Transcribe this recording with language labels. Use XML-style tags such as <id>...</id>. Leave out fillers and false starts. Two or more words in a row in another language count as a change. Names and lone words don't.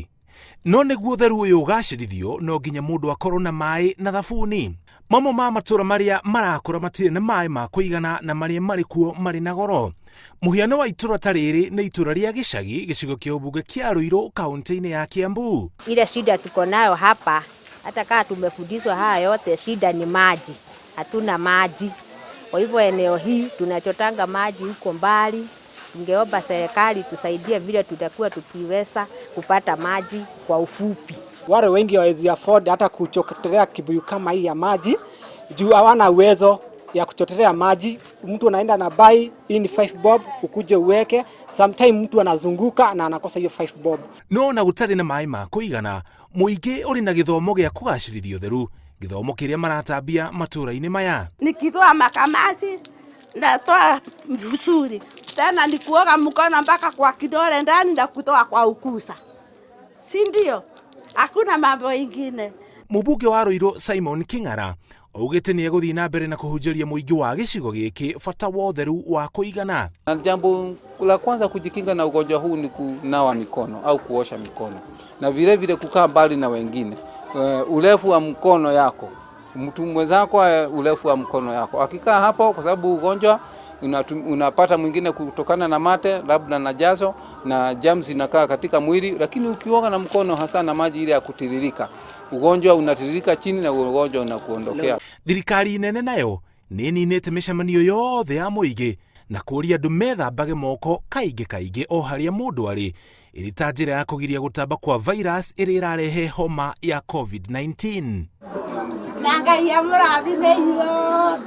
<ki>No niguo utheru uyu ugacirithio no nginya mundu akorwo na mai na thabuni. Mamwe ma matura maria marakura matire na mai ma kuigana na maria mari kuo mari na goro. Muhiano wa itura ta riri ni itura ria Gicagi, gicigo kia ubunge kia Ruiru, kaunti-ini ya Kiambu.</ki> <sw>Ile shida tuko nayo hapa, hata kama tumefundishwa haya yote, shida ni maji. Hatuna maji. Kwa hivyo eneo hii tunachotanga maji huko mbali. Tungeomba serikali tusaidie vile tutakuwa tukiweza kupata maji kwa ufupi. Wale wengi hawezi afford hata kuchotelea kibuyu kama hii ya maji, juu hawana uwezo ya kuchotelea maji. Mtu anaenda na buy hii ni 5 bob ukuje uweke, sometime mtu anazunguka na anakosa hiyo 5 bob.</sw> <ki>No na gutari na mai ma kuigana, muingi uri na githomo gia kugacirithia utheru, githomo kiria maratambia matura-ini maya.</ki> <sw>Nikitoa makamasi natoa vizuri, tena nikuoga mkono mpaka kwa kidole ndani na kutoa kwa ukusa, si ndio? Hakuna mambo ingine.</sw> <ki>Mubunge wa Ruiru Simon King'ara augite ni eguthii na mbere na kuhunjiria muingi wa gicigo giki bata wa utheru wa kuigana.</ki> <sw>Na jambo la kwanza kujikinga na ugonjwa huu ni kunawa mikono au kuosha mikono, na vile vile kukaa mbali na wengine. Urefu wa mkono yako, mtu mwenzako urefu wa mkono yako akikaa hapo, kwa sababu ugonjwa unapata mwingine kutokana na mate, labda na jazo na germs inakaa katika mwili. Lakini ukioga na mkono hasa na maji ile ya kutiririka, ugonjwa unatiririka chini na ugonjwa unakuondokea.</sw> <ki>Thirikari nene nayo ninite micemanio yothe ya muingi na kuria andu methambage moko kaingi o haria mundu ari, iri ta njira ya kugiria gutamba kwa virus iri irarehe homa ya COVID-19.</ki>